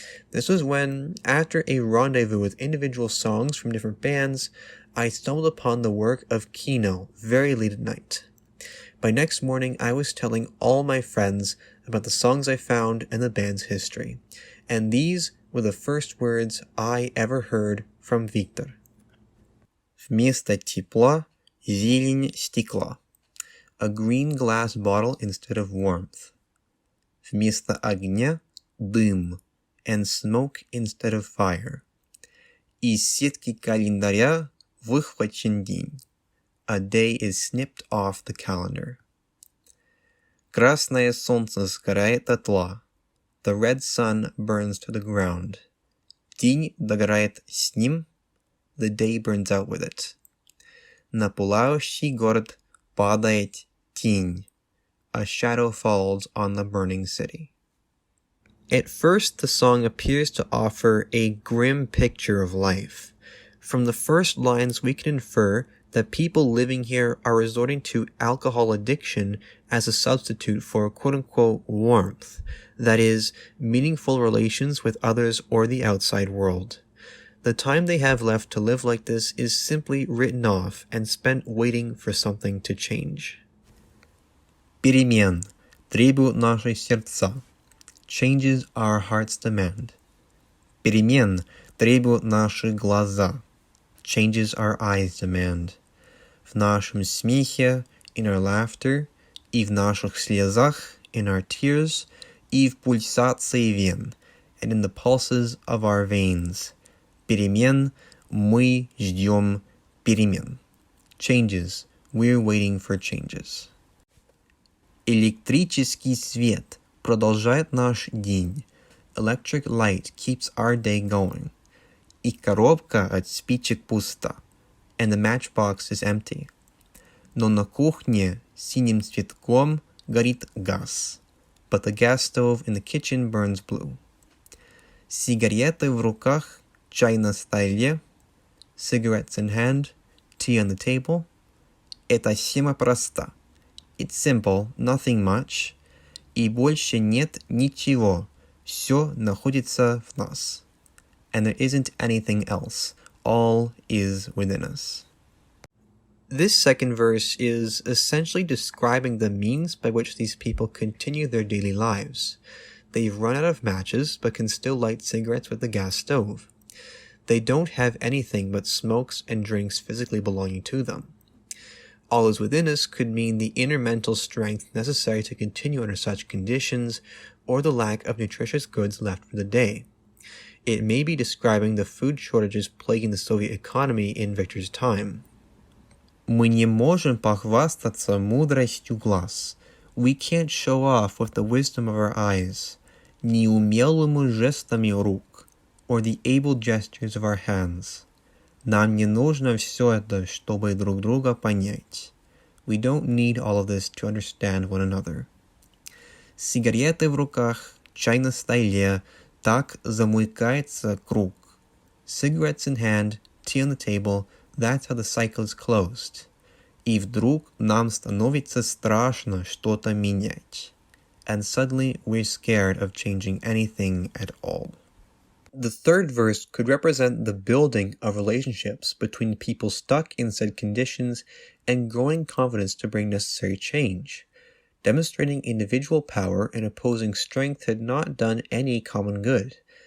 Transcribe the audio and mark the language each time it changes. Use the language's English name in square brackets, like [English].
[English] This was when, after a rendezvous with individual songs from different bands, I stumbled upon the work of Kino very late at night. By next morning, I was telling all my friends about the songs I found and the band's history. And these were the first words I ever heard from Victor. [Russian] Вместо тепла – зелень стекла. [English] A green glass bottle instead of warmth. [Russian] Вместо огня – дым, [English] and smoke instead of fire. [Russian] Из сетки календаря выхвачен день. [English] A day is snipped off the calendar. [Russian] Красное солнце сгорает дотла. [English] The red sun burns to the ground. [Russian] День догорает с ним. [English] The day burns out with it. [Russian] На пылающий город падает тень. [English] A shadow falls on the burning city. At first, the song appears to offer a grim picture of life. From the first lines, we can infer that people living here are resorting to alcohol addiction as a substitute for quote-unquote warmth, that is, meaningful relations with others or the outside world. The time they have left to live like this is simply written off and spent waiting for something to change. [Russian] Peremen требуют наши сердца. [English] Changes our hearts demand. [Russian] Peremen требуют наши глаза. [English] Changes our eyes demand. [Russian] В нашем смехе, [English] in our laughter, [Russian] и в наших слезах, [English] in our tears, [Russian] и в пульсации вен, [English] and in the pulses of our veins. [Russian] Перемен, мы ждем перемен. [English] Changes, we're waiting for changes. [Russian] Электрический свет продолжает наш день. [English] Electric light keeps our day going. [Russian] И коробка от спичек пуста, [English] and the matchbox is empty. [Russian] Но на кухне синим цветком горит газ, [English] but the gas stove in the kitchen burns blue. [Russian] Сигареты в руках, чай на столе, [English] cigarettes in hand, tea on the table. [Russian] Это тема проста. [English] It's simple, nothing much. [Russian] И больше нет ничего, все находится в нас. [English] And there isn't anything else. All is within us. This second verse is essentially describing the means by which these people continue their daily lives. They've run out of matches, but can still light cigarettes with the gas stove. They don't have anything but smokes and drinks physically belonging to them. All is within us could mean the inner mental strength necessary to continue under such conditions, or the lack of nutritious goods left for the day. It may be describing the food shortages plaguing the Soviet economy in Victor's time. [Russian] Мы не можем похвастаться мудростью глаз. [English] We can't show off with the wisdom of our eyes, [Russian] неумелыми жестами рук, [English] or the able gestures of our hands. [Russian] Нам не нужно все это, чтобы друг друга понять. [English] We don't need all of this to understand one another. [Russian] Сигареты в руках, чай на столе, Так замыкается круг. [English] Cigarettes in hand, tea on the table, that's how the cycle is closed. [Russian] И вдруг нам становится страшно что-то менять. [English] And suddenly we're scared of changing anything at all. The third verse could represent the building of relationships between people stuck in said conditions and growing confidence to bring necessary change. Demonstrating individual power and opposing strength had not done any common good.